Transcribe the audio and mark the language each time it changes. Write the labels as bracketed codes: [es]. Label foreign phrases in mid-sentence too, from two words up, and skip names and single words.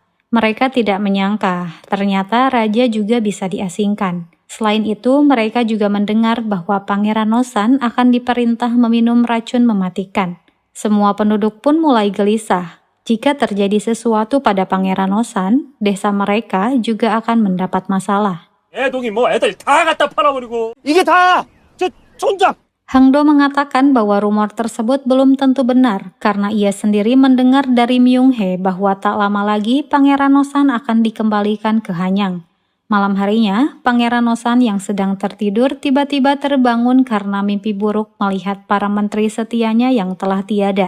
[id] Mereka tidak menyangka, ternyata raja juga bisa diasingkan. Selain itu, mereka juga mendengar bahwa Pangeran Nosan akan diperintah meminum racun mematikan. Semua penduduk pun mulai gelisah. Jika terjadi sesuatu pada Pangeran Nosan, desa mereka juga akan mendapat masalah. [ko] 애동이 뭐 애들 다 갖다 팔아버리고. 이게 다 저 촌장. [id] Hengdo mengatakan bahwa rumor tersebut belum tentu benar karena ia sendiri mendengar dari Myung-hye bahwa tak lama lagi Pangeran Nosan akan dikembalikan ke Hanyang. Malam harinya, Pangeran Nosan yang sedang tertidur tiba-tiba terbangun karena mimpi buruk melihat para menteri setianya yang telah tiada.